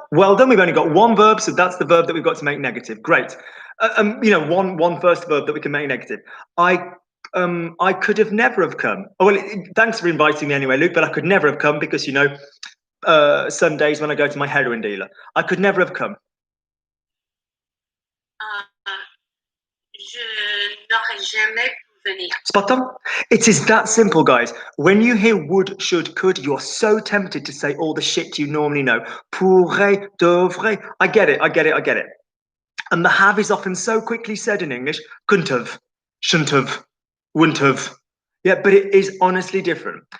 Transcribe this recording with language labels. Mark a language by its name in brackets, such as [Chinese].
[English] Well done. We've only got one verb, so that's the verb that we've got to make negative. Great. One first verb that we can make negative. I could have never have come. Oh, well, thanks for inviting me anyway, Luke, but I could never have come because, Sundays when I go to my heroin dealer. I could never have come. [French] Je n'aurais jamais pu venir. [English] Spot on. It is that simple, guys. When you hear would, should, could, you're so tempted to say all the shit you normally know. Pourrait, devrait. I get it. And the have is often so quickly said in English. Couldn't have, shouldn't have, wouldn't have. Yeah, but it is honestly different.